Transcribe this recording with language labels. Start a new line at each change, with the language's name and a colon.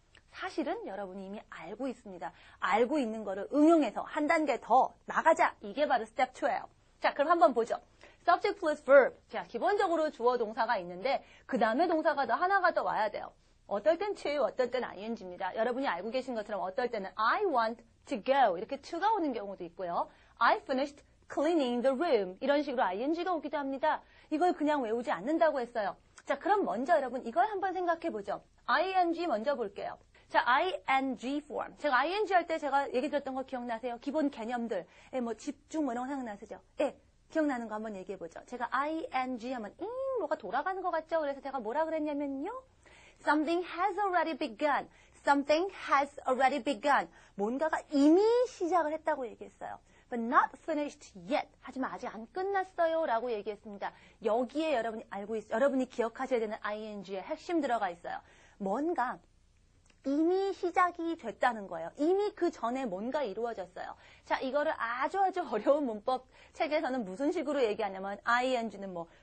Korean: 사실은 여러분이 이미 알고 있습니다. 알고 있는 거를 응용해서 한 단계 더 나가자. 이게 바로 스텝 2예요. 자, 그럼 한번 보죠. subject plus verb. 자, 기본적으로 주어 동사가 있는데 그 다음에 동사가 하나가 더 와야 돼요. 어떨 땐 to, 어떨 땐 ing입니다. 여러분이 알고 계신 것처럼 어떨 때는
English: I want to go
Korean: 이렇게 to가 오는 경우도 있고요.
English: I finished cleaning the room
Korean: 이런 식으로 ing가 오기도 합니다. 이걸 그냥 외우지 않는다고 했어요. 자, 그럼 먼저 여러분 이걸 한번 생각해 보죠. ing 먼저 볼게요. 자, ing form. 제가 ing 할 때 제가 얘기 드렸던 거 기억나세요? 기본 개념들. 뭐 집중 뭐 이런 거 생각나시죠? 예. 기억나는 거 한번 얘기해 보죠. 제가 ing 하면 뭐가 돌아가는 것 같죠? 그래서 제가 뭐라 그랬냐면요.
English: Something has already begun. Something has already begun.
Korean: 뭔가가 이미 시작을 했다고 얘기했어요.
English: But not finished yet.
Korean: 하지만 아직 안 끝났어요. 라고 얘기했습니다. 여기에 여러분이 기억하셔야 되는 ing의 핵심 들어가 있어요. 뭔가 이미 시작이 됐다는 거예요. 이미 그 전에 뭔가 이루어졌어요. 자, 이거를 아주 어려운 문법 책에서는 무슨 식으로 얘기하냐면 ing는 뭐